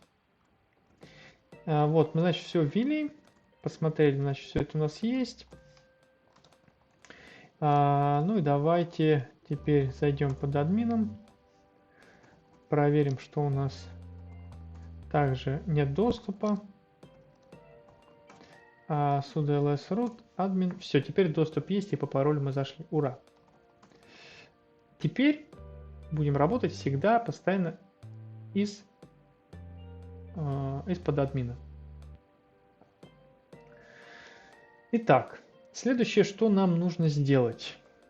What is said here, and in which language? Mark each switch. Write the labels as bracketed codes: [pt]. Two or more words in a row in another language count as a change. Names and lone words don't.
[ru] Вот, мы, значит, все ввели, посмотрели, значит, все это у нас есть. Ну и давайте теперь зайдем под админом. Проверим, что у нас также нет доступа. [en] Sudo ls root admin. [ru] Все, теперь доступ есть и по паролю мы зашли. Ура! Теперь будем работать всегда постоянно из-под админа. Итак, следующее, что нам нужно сделать.